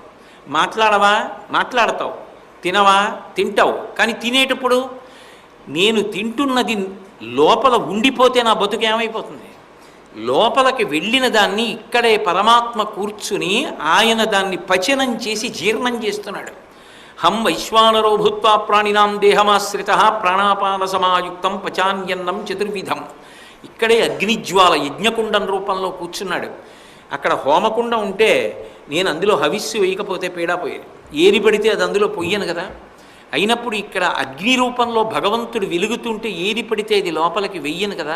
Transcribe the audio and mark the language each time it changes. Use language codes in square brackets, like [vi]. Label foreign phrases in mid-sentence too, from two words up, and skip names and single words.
[te] మాట్లాడవా? మాట్లాడతావు. తినవా? తింటావు. కానీ తినేటప్పుడు నేను తింటున్నది లోపల ఉండిపోతే నా బతుకు ఏమైపోతుంది? లోపలికి వెళ్ళిన దాన్ని ఇక్కడే పరమాత్మ కూర్చుని ఆయన దాన్ని పచనం చేసి జీర్ణం చేస్తున్నాడు. [sa] హం వైశ్వానరో భూత్వా ప్రాణినాం దేహమాశ్రిత ప్రాణాపాన సమాయుక్తం పచాన్యన్నం చతుర్విధం. [te] ఇక్కడే అగ్నిజ్వాల యజ్ఞకుండం రూపంలో కూర్చున్నాడు. అక్కడ హోమకుండం ఉంటే నేను అందులో హవిస్సు వేయకపోతే పీడా పోయేది. ఏది పడితే అది అందులో పొయ్యను కదా. అయినప్పుడు ఇక్కడ అగ్ని రూపంలో భగవంతుడు వెలుగుతుంటే ఏది పడితే అది లోపలికి వెయ్యను కదా.